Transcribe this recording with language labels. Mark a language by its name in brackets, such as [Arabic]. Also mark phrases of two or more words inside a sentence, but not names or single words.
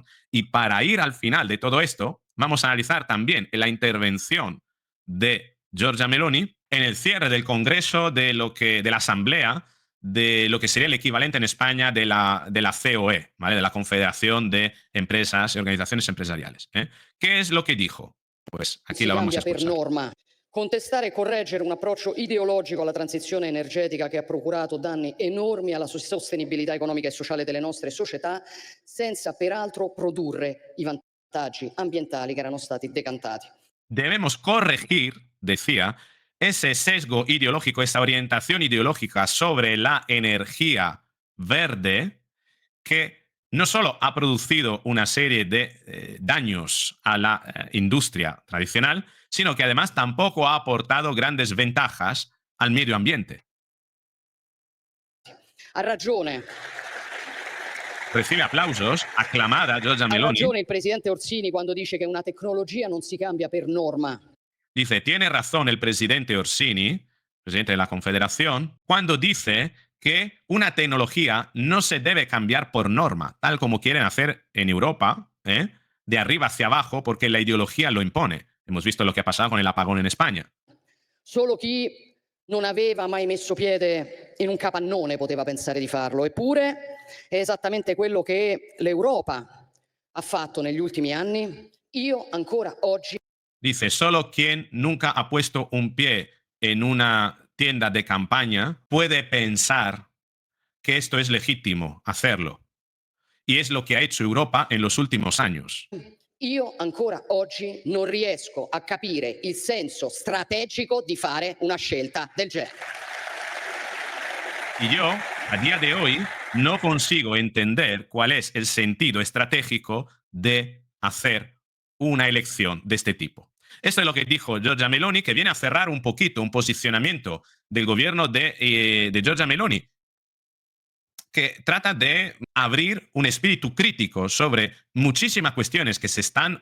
[Spanish] Y para ir al final de todo esto, vamos a analizar también la intervención de Giorgia Meloni en el cierre del Congreso de la Asamblea, de lo que sería el equivalente en España de la COE, ¿vale? De la Confederación de Empresas y Organizaciones Empresariales. ¿Qué es lo que dijo? Pues aquí lo vamos a escuchar. [Italian] Contestare e correggere un approccio ideologico alla transizione energetica che ha procurato danni enormi alla sostenibilità economica e sociale delle nostre società, senza peraltro produrre i vantaggi ambientali che erano stati decantati. [Spanish] Debemos corregir, decía, ese sesgo ideológico, esa orientación ideológica sobre la energía verde que no solo ha producido una serie de daños a la industria tradicional, sino que además tampoco ha aportado grandes ventajas al medio ambiente. [Italian] Ha ragione. [Spanish] Recibe aplausos, aclamada Giorgia [Italian] Ha [Spanish] Meloni. [Italian] ragione il presidente Orsini quando dice che una tecnologia non si cambia per norma. [Spanish] Dice, tiene razón el presidente Orsini, presidente de la Confederación, cuando dice que una tecnología no se debe cambiar por norma, tal como quieren hacer en Europa, de arriba hacia abajo, porque la ideología lo impone. Hemos visto lo que ha pasado con el apagón en España. [Italian] Solo chi non aveva mai messo piede in un capannone poteva pensare di farlo, eppure è esattamente quello che l'Europa ha fatto negli ultimi anni. Io ancora oggi [Spanish] Dice, solo quien nunca ha puesto un pie en una tienda de campaña puede pensar que esto es legítimo hacerlo. Y es lo que ha hecho Europa en los últimos años. [Italian] Io ancora oggi non riesco a capire il senso strategico di fare una scelta del genere. [Spanish] Y yo, a día de hoy, no consigo entender cuál es el sentido estratégico de hacer una elección de este tipo. Esto es lo que dijo Giorgia Meloni, que viene a cerrar un poquito un posicionamiento del gobierno de Giorgia Meloni, que trata de abrir un espíritu crítico sobre muchísimas cuestiones que se están